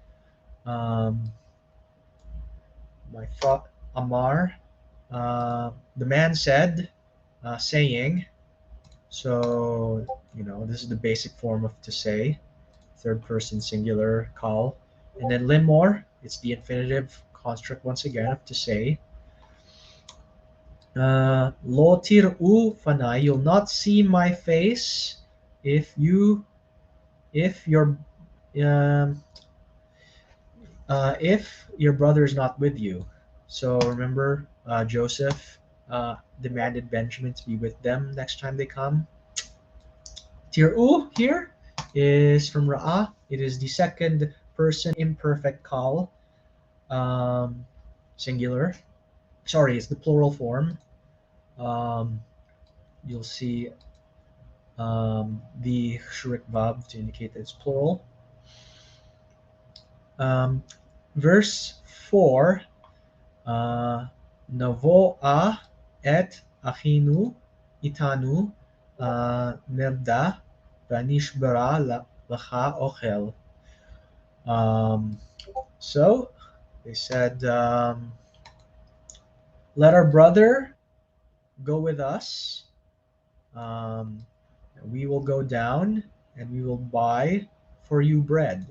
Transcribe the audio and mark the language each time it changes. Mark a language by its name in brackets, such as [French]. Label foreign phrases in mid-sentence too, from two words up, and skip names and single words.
[English] My thought, Amar, the man said, saying. So, this is the basic form of to say, third person singular call. And then limor, it's the infinitive construct once again of to say. [Hebrew] לא תראו פני, [English] you'll not see my face if um, if your brother is not with you. So remember, Joseph demanded Benjamin to be with them next time they come. Tir'u here is from Ra'ah. It is the second person imperfect call, singular. Sorry, it's the plural form. You'll see the shurek vav to indicate that it's plural. Verse 4, [Hebrew] נבואה את אחינו איתנו נרדה ונשברה לך אוכל. [English] So they said, let our brother go with us. We will go down and we will buy for you bread.